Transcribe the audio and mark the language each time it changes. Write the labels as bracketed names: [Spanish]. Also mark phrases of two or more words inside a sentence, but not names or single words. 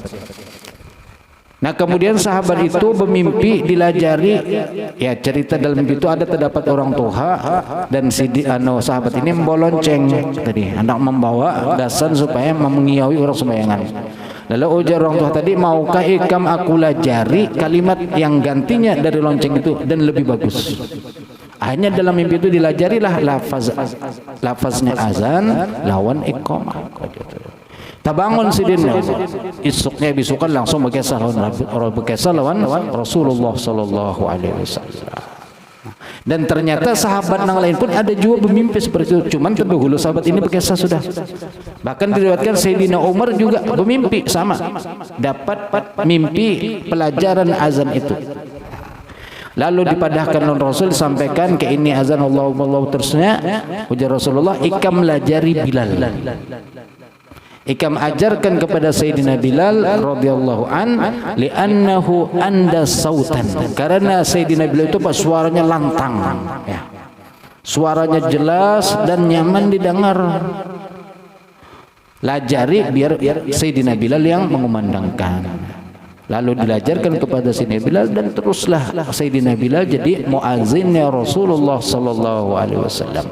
[Banjar] Nah, kemudian sahabat itu bermimpi dilajari, ya cerita dalam mimpi itu ada terdapat orang tua dan sahabat ini membawa lonceng tadi, hendak membawa dasan supaya mengiaui orang sembayangan. Lalu ujar orang tua tadi, maukah ikam aku lajari kalimat yang gantinya dari lonceng itu dan lebih bagus. Akhirnya dalam mimpi itu dilajarilah lafaznya azan lawan iqamah. Tabangun sidinnya isuknya bisukan langsung berkisah lawan Rasulullah [Arabic] صلى الله عليه وسلم. [Indonesian] Dan ternyata sahabat yang lain pun ada juga bermimpi seperti itu. Cuman terdahulu sahabat ini berkisah sudah. Bahkan diriwayatkan Sayyidina Umar juga bermimpi sama. Dapat mimpi pelajaran azan itu. [Banjar] Lalu dipadahkan oleh Rasul, sampaikan ke ini azan Allah terusnya. Ujar Rasulullah, ikam lajari Bilal. Ikam ajarkan kepada Sayyidina Bilal [Arabic] رضي الله عن، لأنه أندى صوتا, [Banjar] karena Sayyidina Bilal itu suaranya lantang, ya. [Indonesian] Suaranya jelas dan nyaman didengar. [Banjar] Lajari biar Sayyidina Bilal yang mengumandangkan. Lalu dilajarkan kepada Sayyidina Bilal dan teruslah Sayyidina Bilal jadi muazzinnya Rasulullah [Arabic] صلى الله عليه وسلم.